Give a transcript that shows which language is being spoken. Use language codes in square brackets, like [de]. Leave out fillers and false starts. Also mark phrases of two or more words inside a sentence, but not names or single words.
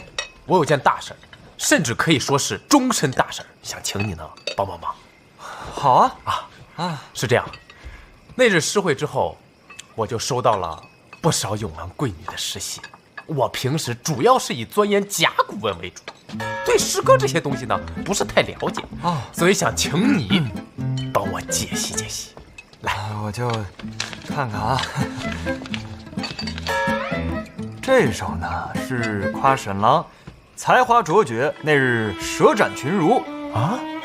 [zh] 我有件大事，甚至可以說是終身大事，想請你呢幫幫忙。好啊，是這樣，那日詩會之後，我就收到了不少永安貴女的詩信。我平時主要是以鑽研甲骨文為主， 对诗歌这些東西呢不是太了解所以想请你帮我解析解析。来，我就看看啊。这首呢是夸沈郎才华卓绝，那日舌展群儒啊。